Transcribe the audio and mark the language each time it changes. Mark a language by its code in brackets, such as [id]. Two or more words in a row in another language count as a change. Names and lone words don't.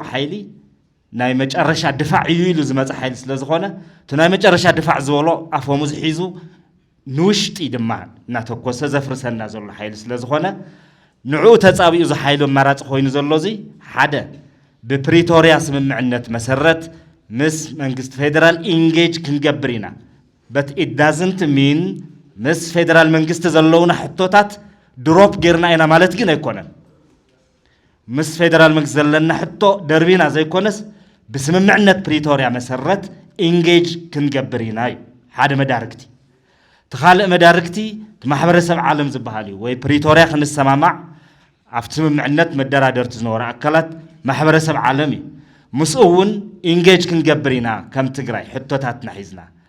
[ti] ሓይሊ ናይ መጨረሻ ድፋዕ እዩ ኢሉ ዝመጽ ሓይሊ ስለዝኾነ ናይ መጨረሻ ድፋዕ ዝበሎ ኣፎሙዝ ሒዙ ንውሽጢ ድማ እናተኮሰ ዘፍርሰና ዘሎ ሓይሊ ስለዝኾነ ንዕኡ ተጻቢኡ ዝሓይሉ መራጽ ኮይኑ ዘሎዚ ሓደ ብፕሪቶሪያ ስምምዕነት መሰረት ምስ መንግስት ፌደራል ኢንጌጅ ክንገብር ኢና [en] but it doesn't mean [ti] ምስ ፌደራል መንግስት ዘለውና ሕቶታት ድሮፕ ጌርና ኢና ማለት ግን ኣይኮነን ምስ ፌደራል መንግስት ዘለና ሕቶ ደርቢና ዘይኮነስ بسممعነት ፕሪቶሪያ መሰረት ኢንጌጅ ክንገብር ኢና ሓደ መዳርክቲ ተኻልእ መዳርክቲ ማሕበረሰብ ዓለም ዝበሃል ወይ ፕሪቶሪያ ክንሰማማዕ ኣብቲ ስምምዕነት መደራደርቲ ዝነበሩ ኣካላት ማሕበረሰብ ዓለም ምስኡውን ኢንጌጅ ክንገብር ኢና ከም ትግራይ ሕቶታትና ሒዝና